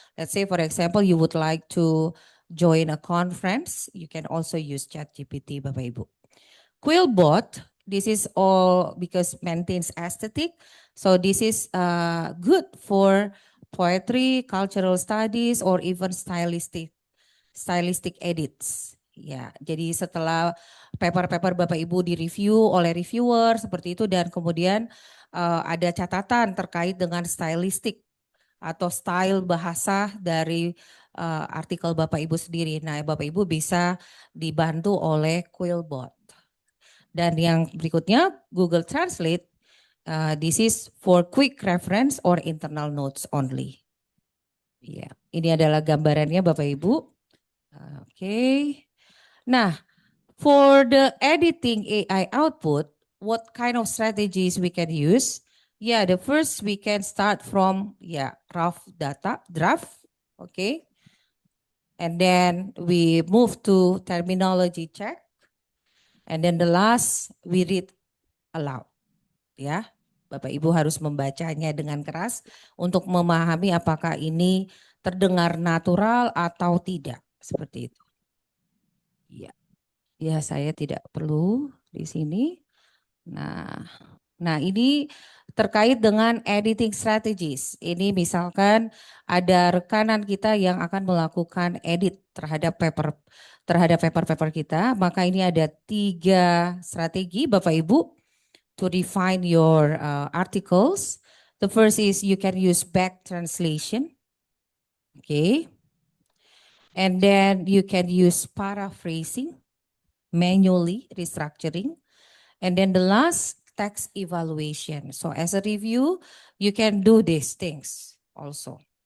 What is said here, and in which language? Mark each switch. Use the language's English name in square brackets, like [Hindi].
[English] Let's say, for example, you would like to join a conference, you can also use ChatGPT, Bapak Ibu. Quillbot, this is all because maintains aesthetic. So this is good for poetry, cultural studies, or even stylistic edits. [Indonesian] Ya, jadi setelah paper-paper Bapak Ibu direview oleh reviewer seperti itu dan kemudian ada catatan terkait dengan stylistik atau style bahasa dari artikel Bapak Ibu sendiri. Nah, Bapak Ibu bisa dibantu oleh Quillbot. Dan yang berikutnya [English] Google Translate, this is for quick reference or internal notes only. [Indonesian] Ya, ini adalah gambarannya Bapak Ibu. Oke. [English] Nah, for the editing AI output, what kind of strategies we can use? Yeah, the first we can start from rough data, draft, okay? And then we move to terminology check. And then the last we read aloud. [Indonesian] Ya, Bapak Ibu harus membacanya dengan keras untuk memahami apakah ini terdengar natural atau tidak, seperti itu. Iya. Ya, saya tidak perlu di sini. Nah, ini terkait dengan editing strategies. Ini misalkan ada rekanan kita yang akan melakukan edit terhadap paper kita, maka ini ada 3 strategi Bapak Ibu [English] to define your articles. The first is you can use back translation. Okay. And then you can use paraphrasing, manually restructuring. And then the last, text evaluation. So as a review, you can do these things also.